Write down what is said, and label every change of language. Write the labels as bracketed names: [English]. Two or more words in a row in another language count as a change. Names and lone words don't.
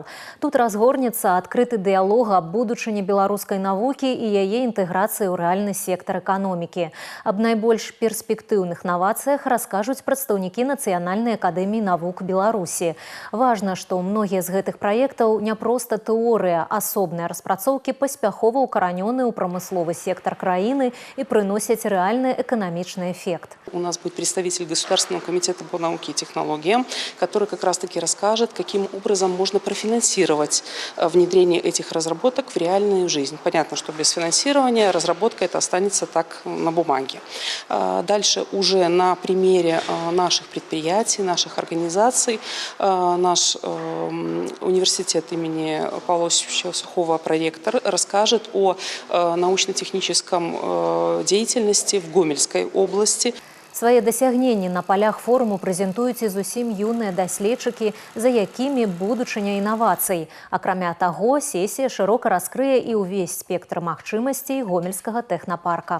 [Belarusian] Тут разгорнецца адкрыты дыялог аб будучыні беларускай навукі і яе інтэграцыі ў рэальны сектар эканомікі. Аб найбольш перспектыўных навацыях раскажуць прадстаўнікі Нацыянальнай акадэміі навук Беларусі. Важна, што многія з гэтых праектаў не проста тэорыя, асобныя распрацоўкі паспяхова укаранёны ў прамысловы сектор краіны [Russian] и приносят реальный экономичный эффект. У нас будет представитель Государственного комитета по науке и технологиям, который как раз-таки расскажет, каким образом можно профинансировать внедрение этих разработок в реальную жизнь. Понятно, что без финансирования разработка это останется так на бумаге. Дальше уже на примере наших предприятий, наших организаций, наш университет имени Павла Осиповича Сухого проректор расскажет о научно-техническом деятельности в Гомельской области. [Belarusian] Свае дасягненні на полях форуму прэзентуюць і зусім юныя даследчыкі, за якімі будучыня інавацый. Акрамя таго, сесія шырока раскрые і ўвесь спектр магчымасцей гомельскага тэхнапарка.